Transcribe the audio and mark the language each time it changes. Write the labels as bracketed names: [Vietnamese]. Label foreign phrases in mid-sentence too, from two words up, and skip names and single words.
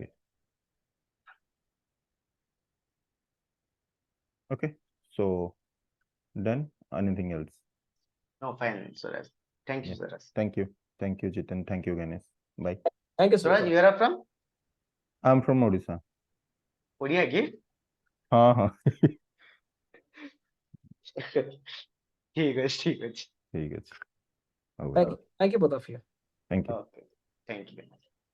[English] Okay, okay. So done. Anything else? no, fine, Suraj. Thank you, Yeah. Suraj. Thank you. Thank you, Jitin. Thank you, Ganesh. Bye. Thank you, Suraj, sir. you are from? I'm from Odisha. [Odia] ଓଡ଼ିଆ କି? [Hindi] हाँ हाँ [Odia] ଠିକ ଅଛି ଠିକ ଅଛି। [Hindi] ठीक है। [English] Thank you both of you. Thank you. Okay, thank you.